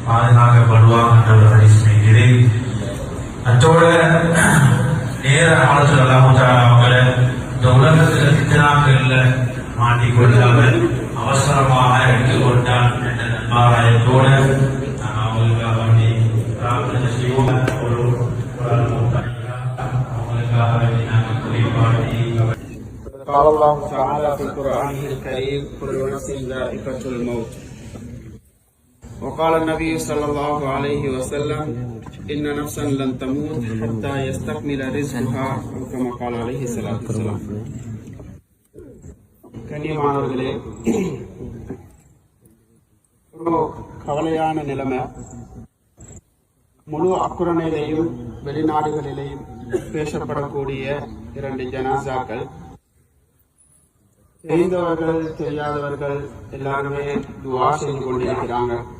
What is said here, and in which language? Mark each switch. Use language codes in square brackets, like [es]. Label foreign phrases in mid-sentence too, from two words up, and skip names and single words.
[ta] பாதுகாக்கப்படுவாங்க என்ற ஒரு ஹதீஸ் இது. அத்தோட நேர காலத்துல அவங்கள இந்த உலகத்துல திட்டனாக்கள்ல மாட்டிக்கொள்ளாமல் அவசரமாக எடுத்துக்கொண்டான் என்ற நன்மாராயத்தோட அவங்களுக்காக வேண்டி பிரார்த்தனை செய்வோம். அவங்களுக்காக வேண்டி நாங்கள் குறிப்பாட்டி [ar] قال الله تعالى في قرآنه الكريم كل نفس ذائقة الموت وقال النبي صلى الله عليه وسلم إن نفسا لن تموت حتى يستكمل رزقها أو كما قال عليه الصلاة والسلام. [ta] கண்ணியமானவர்களே, ஒரு கவலையான நிலைமை முழு அக்குரணையிலையும் வெளிநாடுகளிலேயும் பேசப்படக்கூடிய 2 ஜனாசாக்கள், தெரிந்தவர்கள் தெரியாதவர்கள் எல்லாருமே துவா செய்து கொண்டிருக்கிறாங்க.